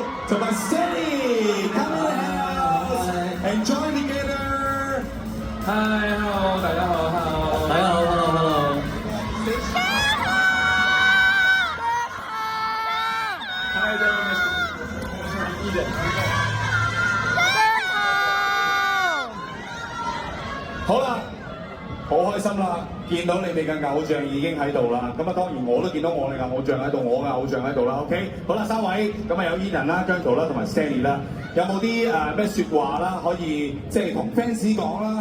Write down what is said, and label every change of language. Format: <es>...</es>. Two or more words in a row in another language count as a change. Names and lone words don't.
<en>同埋 Stanley come in the house enjoy together。 Hi，hello，</en> <yue>大家好 ，hello，大家好 ，hello，hello。</yue> <en>Hi there, Mr. Eden。</en> <yue>好啦，好開心啦！見到你哋嘅偶像已經喺度啦，咁啊當然我都見到我哋嘅偶像喺度，我嘅偶像喺度啦。OK， 好啦，三位咁啊有 Eden 啦、姜濤啦同埋 Stanley 啦，有冇啲咩説話啦可以即係同 fans 講啦？</yue>